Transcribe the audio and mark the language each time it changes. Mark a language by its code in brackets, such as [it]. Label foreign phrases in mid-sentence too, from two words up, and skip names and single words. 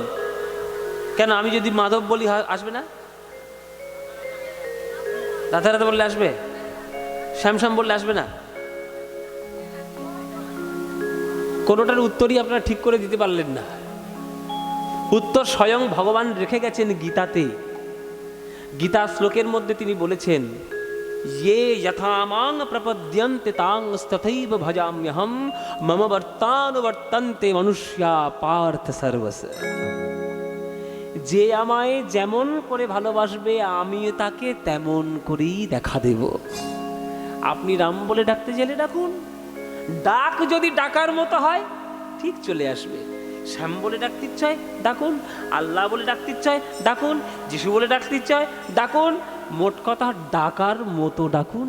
[bn] কেন আমি যদি মাধব বলি আসবে না? রাধা রাধা বললে আসবে? শ্যামশ্যাম বললে আসবে না? কোনোটার উত্তরই আপনারা ঠিক করে দিতে পারলেন না। উত্তর স্বয়ং ভগবান রেখে গেছেন গীতাতে। গীতা শ্লোকের মধ্যে তিনি বলেছেন, [sa] ये यथा मां प्रपद्यन्ते तांस्तथैव भजाम्यहं मम वर्तानुवर्तन्ते मनुष्या पार्थ सर्वस। [bn] যে আমায় যেমন করে ভালোবাসবে আমি তাকে তেমন করেই দেখা দেব। আপনি রাম বলে ডাকতে গেলে ডাকুন, ডাক যদি ডাকার মতো হয় ঠিক চলে আসবে। শ্যাম বলে ডাকতে ইচ্ছায় ডাকুন, আল্লাহ বলে ডাকতে ইচ্ছায় ডাকুন, যিশু বলে ডাকতে ইচ্ছায় ডাকুন, মোট কথা ডাকার মতো ডাকুন।